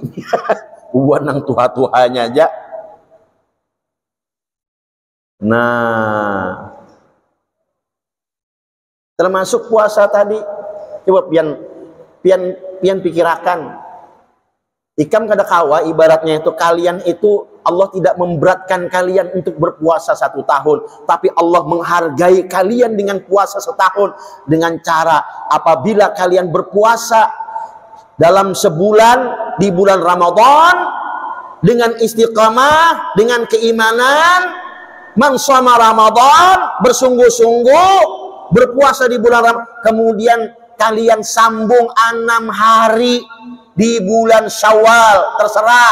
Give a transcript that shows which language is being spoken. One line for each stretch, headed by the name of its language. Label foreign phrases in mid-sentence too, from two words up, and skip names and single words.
Banjar: Buat nang tua-tuanya aja. Nah, termasuk puasa tadi. Coba pian pikirakan. Ikam kada kawa
Indonesian: ibaratnya itu kalian itu Allah tidak memberatkan kalian untuk berpuasa 1 tahun, tapi Allah menghargai kalian dengan puasa setahun dengan cara apabila kalian berpuasa dalam sebulan di bulan Ramadan dengan istiqamah, dengan keimanan,
Arabic: من صام رمضان,
Indonesian: bersungguh-sungguh berpuasa di bulan Ramadan, kemudian kalian sambung 6 hari di bulan Syawal, terserah.